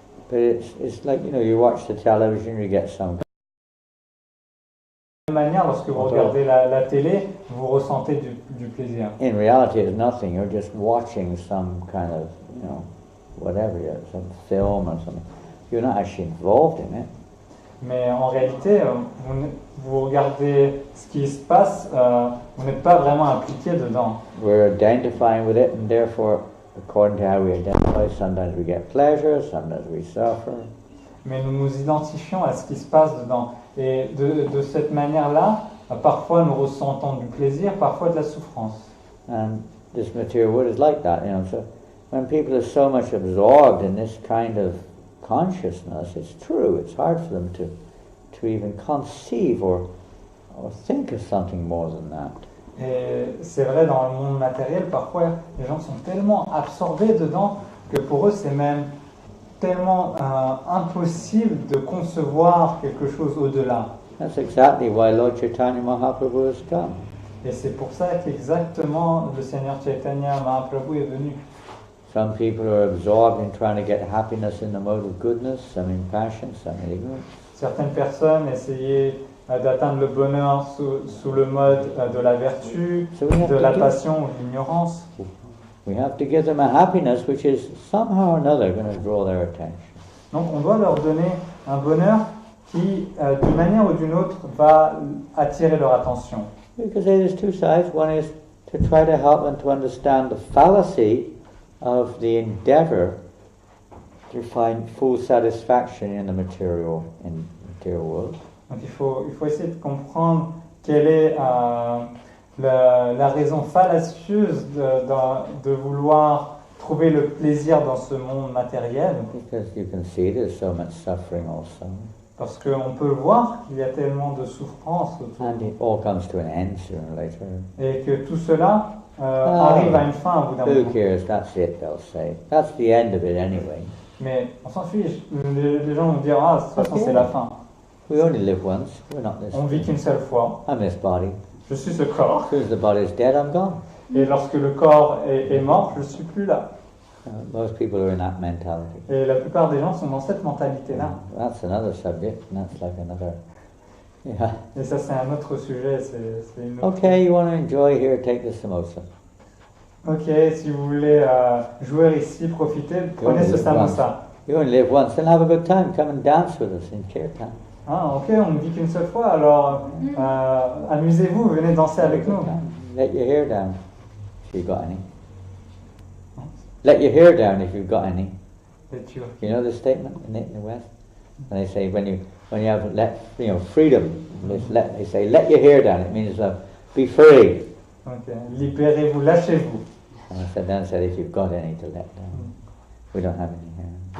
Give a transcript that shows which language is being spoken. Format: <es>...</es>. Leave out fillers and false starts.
<en>But it's like, you know, you watch the television, you get some.</en> <fr>De la même manière, lorsque vous regardez la télé, vous ressentez du plaisir.</fr> <en>In reality, it's nothing. You're just watching some kind of, you know, whatever, some film or something. You're not actually involved in it.</en> <fr>Mais en réalité, vous regardez ce qui se passe, vous n'êtes pas vraiment impliqué dedans.</fr> <en>We're identifying with it, and therefore according to how we identify, sometimes we get pleasure, sometimes we suffer.</en> <fr>Mais nous nous identifions à ce qui se passe dedans. Et de cette manière-là, parfois nous ressentons du plaisir, parfois de la souffrance.</fr> <en>And this material world is like that, you know. So when people are so much absorbed in this kind of consciousness, it's true, it's hard for them to even conceive or think of something more than that.</en> <fr>Et c'est vrai, dans le monde matériel, parfois les gens sont tellement absorbés dedans que pour eux c'est même tellement impossible de concevoir quelque chose au-delà.</fr> <en>That's exactly why Lord Chaitanya Mahaprabhu has come.</en> <fr>Et c'est pour ça qu'exactement le Seigneur Chaitanya Mahaprabhu est venu.</fr> <en>Some people are absorbed in trying to get happiness in the mode of goodness, some in passion, some in ignorance.</en> <fr>Certaines personnes essayaient d'atteindre le bonheur sous le mode de la vertu, de la passion ou de l'ignorance.</fr> <en>We have to give them a happiness which is somehow or another going to draw their attention.</en> <fr>Donc on doit leur donner un bonheur qui, d'une manière ou d'une autre, va attirer leur attention.</fr> <en>Because there's two sides. One is to try to help them to understand the fallacy of the endeavor to find full satisfaction in the material world.</en> <fr>Donc il faut essayer de comprendre quelle est la raison fallacieuse de vouloir trouver le plaisir dans ce monde matériel.</fr> <en>Because you can see there's so much suffering also.</en> <fr>Parce qu'on peut le voir qu'il y a tellement de souffrance autour.</fr> <en>And it all comes to an end sooner or later.</en> <fr>Et que tout cela arrive à une fin au bout d'un</fr> <en>Who</en> <fr>moment.</fr> <en>cares? That's it, they'll say. That's the end of it anyway.</en> <fr>Mais on s'en fiche. Les gens vont dire, ah, de toute façon c'est la fin.</fr> <en>We only live once. We're not this.</en> <fr>On vit qu'une seule fois.</fr> <en>I'm this body.</en> <fr>Je suis ce corps.</fr> <en>As soon as the body's dead, I'm gone.</en> <fr>Et lorsque le corps est mort, je ne suis plus là.</fr> <en>Most people are in that mentality.</en> <fr>Et la plupart des gens sont dans cette mentalité-là.</fr> <en>That's another subject, and that's like another. Yeah.</en> <fr>Et ça, c'est un autre sujet. C'est une autre...</fr> <en>Okay, you want to enjoy here? Take the samosa.</en> <fr>Ok, si vous voulez jouer ici, profitez, prenez ce samosa.</fr> <en>You only live once, then have a good time. Come and dance with us in Kirtan.</en> <fr>Ah, ok, on ne vit qu'une seule fois, alors amusez-vous, venez danser avec nous.</fr> <en>Let your hair down, if you've got any. Let your hair down if you've got any. You know the statement in the West? And they say when you have freedom, they say let your hair down. It means be free.</en> <fr>Ok, libérez-vous, lâchez-vous.</fr> <en>And I said if you've got any to let down. We don't have any hair.</en>